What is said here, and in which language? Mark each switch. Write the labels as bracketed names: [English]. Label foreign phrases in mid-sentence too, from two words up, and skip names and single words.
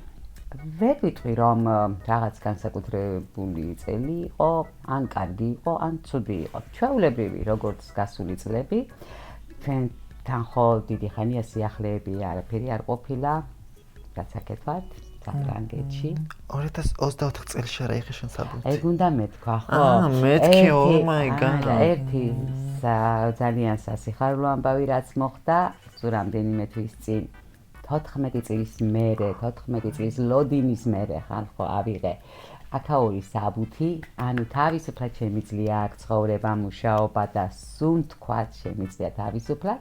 [Georgian] ვერ ვიტყვი რომ რაღაც განსაკუთრებული წელი იყო, ან კარგი იყო, ან ცუდი იყო. ჩვეულებრივი, როგორც გასული წლები, თან ხო დიდი ხანია სიახლეები არაფერი არ ყოფილა, გასაკეთად, საფრანგეთში. 2024 წელს რა იხე შენ საბუთი? ეგ უნდა მეთქვა, ხო? მეთქი, [English] oh my god. [Georgian] ერთი ძალიან სასიხარულო ამბავი რაც მოხდა, სულ რამდენიმე თვის წინ 14 წლის მერე, 14 წლის ლოდინის მერე ხან ხო ავიღე. აკაური საბუთი, ანუ თავისუფლად შემიძლია აქ ცხოვრება, მუშაობა და სულ თქვათ შემიძლია თავისუფლად.